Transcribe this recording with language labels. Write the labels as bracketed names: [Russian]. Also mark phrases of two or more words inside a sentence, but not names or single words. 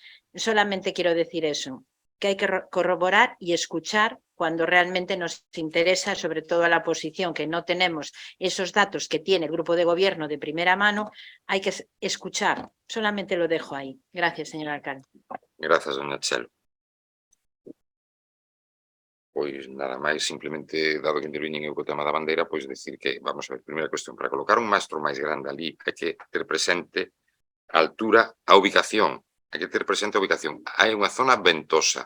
[Spanish] Solamente quiero decir eso, que hay que corroborar y escuchar cuando realmente nos interesa, sobre todo a la oposición, que no tenemos esos datos que tiene el grupo de gobierno de primera mano, hay que escuchar. Solamente lo dejo ahí. Gracias, señor alcalde. Gracias, doña Chelo. [Galician] Pois nada máis, simplemente, dado que interviñen eu co tema da bandeira, pois decir que, vamos a ver, primeira cuestión, para colocar un mastro máis grande ali, hai que ter presente a altura, a ubicación, hai que ter presente a ubicación. Hai unha zona ventosa.